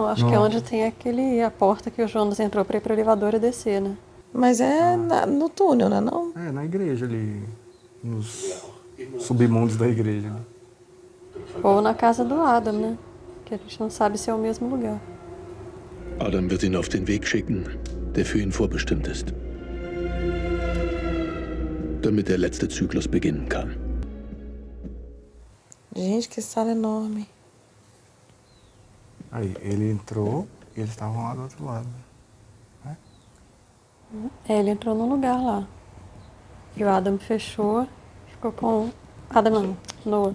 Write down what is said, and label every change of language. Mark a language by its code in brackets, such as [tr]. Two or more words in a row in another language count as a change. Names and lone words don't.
[pt] Acho que é onde tem a porta que o Jonas entrou pra ir pro elevador e descer, né? Mas é no túnel, né? Não? É, na igreja ali. Nos submundos da igreja. Ali. Ou na casa do Adam, né? Que a gente não sabe se é o mesmo lugar. [de] Adam wird ihn auf den Weg schicken, der für ihn vorbestimmt ist. Damit der letzte Zyklus beginnen kann. [pt] Gente, que sala enorme. Aí, ele entrou e eles estavam lá do outro lado. Né? É, ele entrou num lugar lá. E o Adam fechou, ficou com... Adam não, Noah.